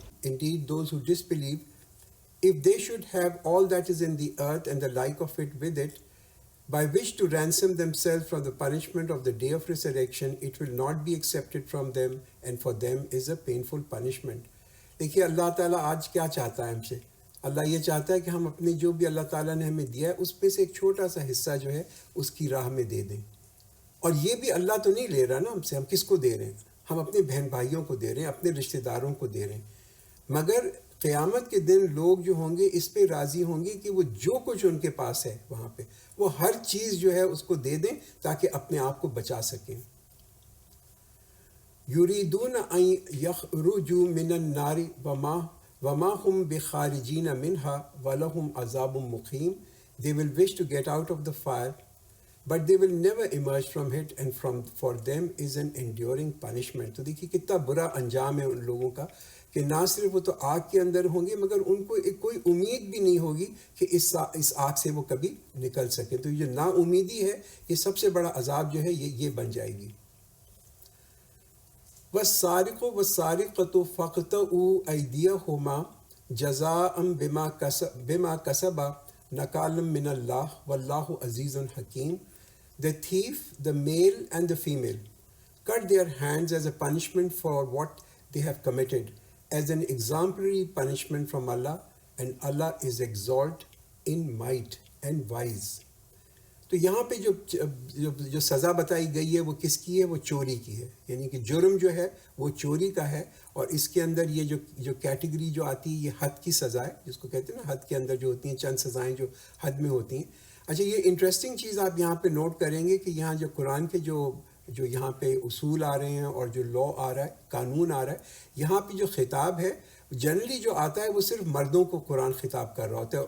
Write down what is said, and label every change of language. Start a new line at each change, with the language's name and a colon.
English: Indeed, those who disbelieve, if they should have all that is in the earth and the like of it with it, by which to ransom themselves from the punishment of the day of resurrection, it will not be accepted from them, and for them is a painful punishment.
Urdu: دیکھیے اللہ تعالیٰ آج کیا چاہتا ہے ہم سے. اللہ یہ چاہتا ہے کہ ہم اپنے جو بھی اللہ تعالیٰ نے ہمیں دیا ہے اس میں سے ایک چھوٹا سا حصہ جو ہے اس کی راہ میں دے دیں. اور یہ بھی اللہ تو نہیں لے رہا نا ہم سے, ہم کس کو دے رہے ہیں, ہم اپنے بہن بھائیوں کو دے رہے ہیں, اپنے رشتہ داروں کو دے رہے ہیں. مگر قیامت کے دن لوگ جو ہوں گے اس پہ راضی ہوں گے کہ وہ جو کچھ ان کے پاس ہے وہاں پہ وہ ہر چیز جو ہے اس کو دے دیں تاکہ اپنے آپ کو بچا سکیں.
Arabic: یریدون ان یخرجوا من النار وما هم بخارجین منها ولہم عذاب مقیم.
English: They will wish to get out of the fire, but they will never emerge from it, and for them is an enduring punishment.
Urdu: تو دیکھیے کتنا برا انجام ہے ان لوگوں کا کہ نہ صرف وہ تو آگ کے اندر ہوں گے مگر ان کو کوئی امید بھی نہیں ہوگی کہ اس آگ سے وہ کبھی نکل سکیں. تو یہ نا امیدی ہے، یہ سب سے بڑا عذاب جو ہے یہ بن جائے گی.
Arabic: وَالسَّارِقُ وَالسَّارِقَةُ فَاقْطَعُوا أَيْدِيَهُمَا جَزَاءً بِمَا كَسَبَا نَكَالًا مِّنَ اللَّهِ وَاللَّهُ عَزِيزٌ حَكِيمٌ.
English: The thief, the male and the female, cut their hands as a punishment for what they have committed, as an exemplary punishment from Allah, and Allah is exalted in might and wise.
Urdu: تو یہاں پہ جو سزا بتائی گئی ہے وہ کس کی ہے؟ وہ چوری کی ہے. یعنی کہ جرم جو ہے وہ چوری کا ہے، اور اس کے اندر یہ جو کیٹیگری جو آتی ہے یہ حد کی سزا ہے، جس کو کہتے ہیں نا حد کے اندر جو ہوتی ہیں چند سزائیں جو حد میں ہوتی ہیں. اچھا، یہ انٹرسٹنگ چیز آپ یہاں پہ نوٹ کریں گے کہ یہاں جو قرآن کے جو یہاں پہ اصول آ رہے ہیں اور جو لا آ رہا ہے، قانون آ رہا ہے، یہاں پہ جو خطاب ہے جنرلی جو آتا ہے وہ صرف مردوں کو قرآن خطاب کر رہا ہوتا ہے.